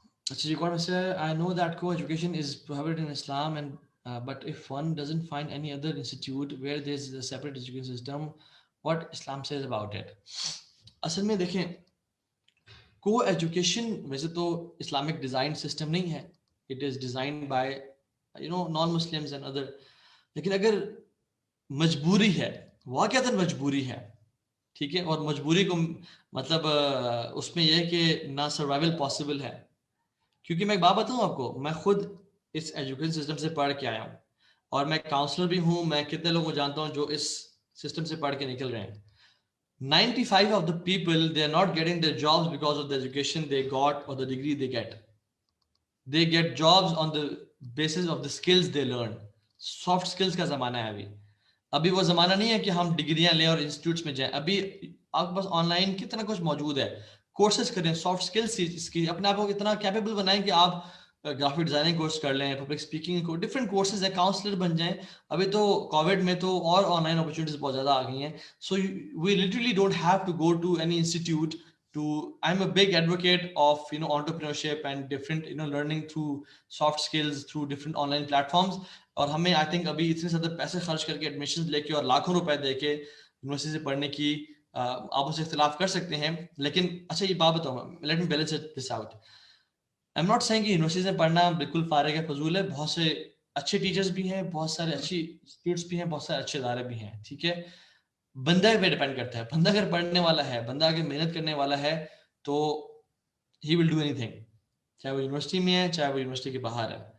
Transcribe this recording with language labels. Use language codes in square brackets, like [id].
[ur] اچھا جی, کون سے [en] I know that co-education is prohibited in Islam and but if one doesn't find any other institute where there is a separate education system, what Islam says about it. [ur] اصل میں دیکھیں کو education ویسے تو Islamic design system نہیں ہے, [en] It is designed by non Muslims and other. [ur] لیکن اگر مجبوری ہے, واقعتاً مجبوری ہے, ٹھیک ہے, اور مجبوری کو مطلب اس میں یہ ہے کہ نہ سروائیول پاسبل ہے. کیونکہ میں ایک بات بتاؤں آپ کو, میں خود اس ایجوکیشن سسٹم سے پڑھ کے آیا ہوں اور میں کاؤنسلر بھی ہوں. میں کتنے لوگوں کو جانتا ہوں جو اس سسٹم سے پڑھ کے نکل رہے ہیں. [en] 95 of the people, they are not getting their jobs because of the education they got or the degree they get. They get jobs on the basis of the skills they learn. [ur] Soft skills کا زمانہ ہے ابھی. ابھی وہ زمانہ نہیں ہے کہ ہم ڈگریاں لیں اور انسٹیٹیوٹس میں جائیں. ابھی آپ کے پاس آن لائن کتنا کچھ موجود ہے, کورسز کریں, سافٹ اسکلس کی, اپنے آپ کو اتنا کیپیبل بنائیں کہ آپ گرافک ڈیزائننگ کورس کر لیں, پبلک اسپیکنگ کو, ڈفرینٹ کورسز ہیں, کاؤنسلر بن جائیں. ابھی تو کووڈ میں تو اور آن لائن اپرچونیٹیز بہت زیادہ آ گئی ہیں. [en] So we literally don't have to go to any institute to I'm a big advocate of entrepreneurship and different learning through soft skills through different online platforms. [ur] اور ہمیں آئی تھنک ابھی اتنے زیادہ پیسے خرچ کر کے ایڈمیشن لے کے اور لاکھوں روپے دے کے یونیورسٹی سے پڑھنے کی آپ اس سے اختلاف کر سکتے ہیں. لیکن اچھا یہ بات بتاؤں, [en] Let me balance this out. I am not saying [ur] کہ یونیورسٹی سے پڑھنا بالکل فارغ ہے, فضول ہے. بہت سے اچھے ٹیچرز بھی ہیں, بہت سارے اچھی انسٹیٹیوٹس بھی ہیں, بہت سارے اچھے ادارے بھی ہیں. ٹھیک ہے, بندہ پہ ڈیپینڈ کرتا ہے. بندہ اگر پڑھنے والا ہے, بندہ اگر محنت کرنے والا ہے تو [en] he will do anything, [ur] چاہے وہ یونیورسٹی میں ہے چاہے وہ یونیورسٹی کے باہر ہے.